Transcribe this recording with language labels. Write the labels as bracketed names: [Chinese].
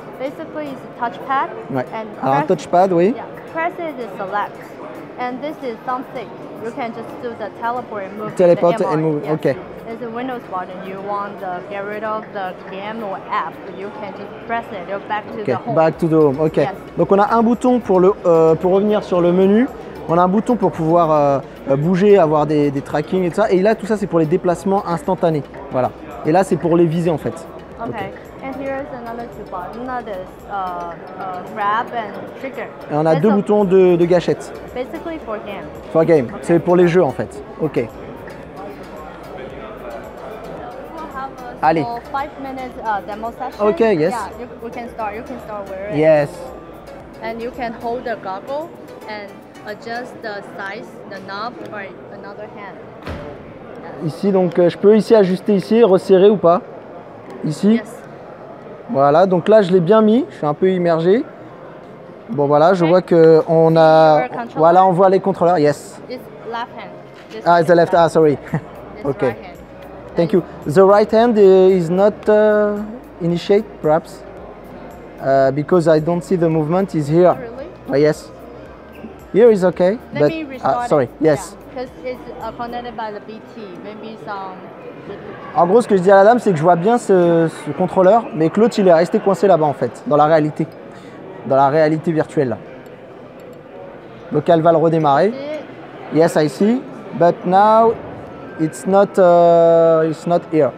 [English] Basically, it's a touchpad. [French] Ouais. [English] And [French] alors un touchpad, oui. [English] Yeah, press it to select. And this is thumbstick. You can just do the teleport and move. Teleport and move. Yes. Okay. There's a Windows button. You want to get rid of the game or app. You can just press it. You're back to the home. Back to the home. Ok. Yes. [French] Donc on a un bouton pour revenir sur le menu. On a un bouton pour pouvoir bouger, avoir des tracking et tout ça. Et là, tout ça, c'est pour les déplacements instantanés. Voilà. Et là, c'est pour les viser en fait. [English] Okay. And here's another two buttons. That is grab and trigger. [French] Et on a deux boutons de gâchette. [English] Basically for game. For game. Okay. [French] C'est pour les jeux en fait. Ok. Allez. [English] 5 minutes demo session. Okay. Yes. Yeah, we can start. You can start wearing. Yes. And you can hold the goggle and adjust the size, the knob, by another hand. [French] Ici, donc, je peux ici ajuster ici, resserrer ou pas. Ici. [English] Yes. [French] Voilà, donc là, je l'ai bien mis. Je suis un peu immergé. Bon, voilà, je vois que on a. Voilà, on voit les contrôleurs. [English] Yes. It's left hand. Ah, it's the left. Ah, sorry. Okay. Right hand. Thank you. The right hand is not initiate, perhaps, because I don't see the movement. Is here. Really? Yes. Here is okay. Let me restart sorry. it. Yes. Because it's connected by the BT. Maybe some. [French] En gros, ce que je dis à la dame, c'est que je vois bien ce contrôleur, mais que l'autre, il est resté coincé là-bas, en fait, dans la réalité virtuelle. Là. Donc, elle va le redémarrer. [English] Yes, I see. But now, it's not here.